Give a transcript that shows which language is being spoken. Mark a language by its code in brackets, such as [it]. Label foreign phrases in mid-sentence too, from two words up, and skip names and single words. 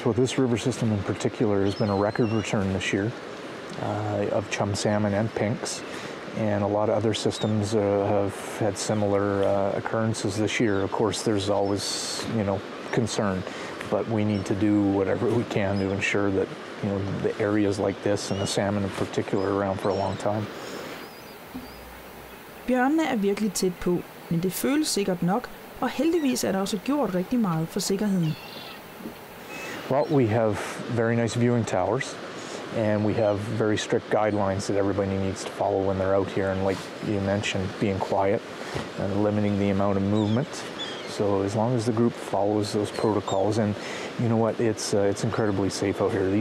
[en] Well, this river system in particular has been a record return this year of chum salmon and pinks. And a lot of other systems have had similar occurrences this year. Of course, there's always, concern, but we need to do whatever we can to ensure that, the areas like this and the salmon in particular are around for a long time. [da] Bjørnene er virkelig tæt på, men det føles sikkert nok, og heldigvis er der også gjort rigtig meget for sikkerheden. [en] Well, we have very nice viewing towers. And we have very strict guidelines that everybody needs to follow when they're out here. And like you mentioned, being quiet and limiting the amount of movement. So as long as the group follows those protocols, and you know what, it's incredibly safe out here.